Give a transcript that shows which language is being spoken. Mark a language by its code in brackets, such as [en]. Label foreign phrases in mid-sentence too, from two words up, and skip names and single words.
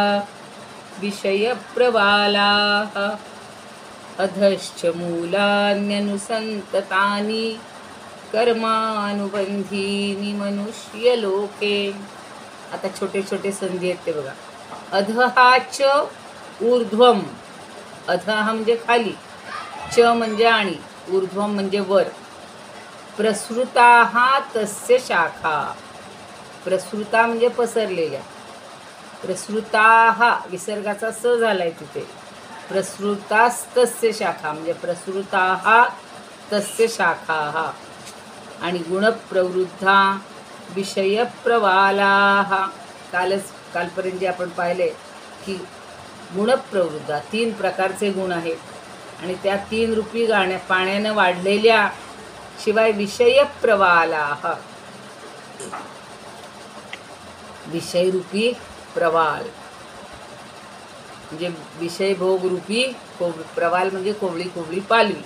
[sa] विषयप्रवालाः अधश्च मूलान्यनुसन्ततानि कर्मानुबन्धीनि मनुष्यलोके. [mr] आता छोटे छोटे संधी आहेत ते बघा. [sa] अधहाच ऊर्ध्वम. [mr] अधः म्हणजे खाली, च म्हणजे आणि, ऊर्ध्वम म्हणजे वर. [sa] प्रसृताः तस्य शाखा. [mr] प्रसृता म्हणजे पसरलेल्या. प्रसृताः विसर्गाचा स झालाय तिथे. [sa] प्रसृतास्तस्य शाखा म्हणजे प्रसृताः तस्य शाखाः. आणि गुणप्रवृद्धा विषयप्रवालाः. [mr] कालपर्यंत जे आपण पाहिले की गुणप्रवृद्धा 3 प्रकारचे गुण आहेत आणि त्या 3 रूपी पाण्यानं वाढलेल्या शिवाय विषयप्रवालाः. विषयरूपी प्रवाल म्हणजे विषय भोग रूपी प्रवाल म्हणजे कोवळी कोवळी पालवी.